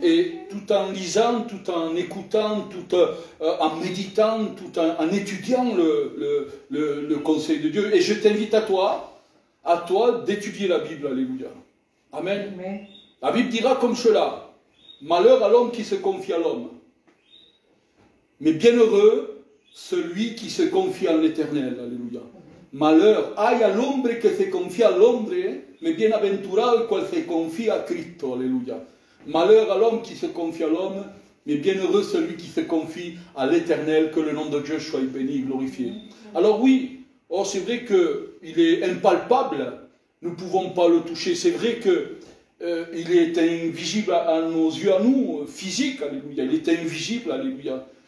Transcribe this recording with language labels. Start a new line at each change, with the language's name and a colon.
French: Et tout en lisant, tout en écoutant, tout en méditant, tout en étudiant le conseil de Dieu. Et je t'invite à toi d'étudier la Bible. Alléluia. Amen. Amen. La Bible dira comme cela: malheur à l'homme qui se confie à l'homme, mais bienheureux celui qui se confie en l'Éternel. Alléluia.
Spanish: Malheur hay al hombre que se confía al hombre, mais bienaventurado el cual se confía a Cristo. Alléluia.
French: Malheur à l'homme qui se confie à l'homme, mais bienheureux celui qui se confie à l'Éternel, que le nom de Dieu soit béni et glorifié. Alors oui, c'est vrai qu'il est impalpable, nous ne pouvons pas le toucher, c'est vrai qu'il est invisible à nos yeux, à nous, physiques, alléluia, il est invisible, alléluia.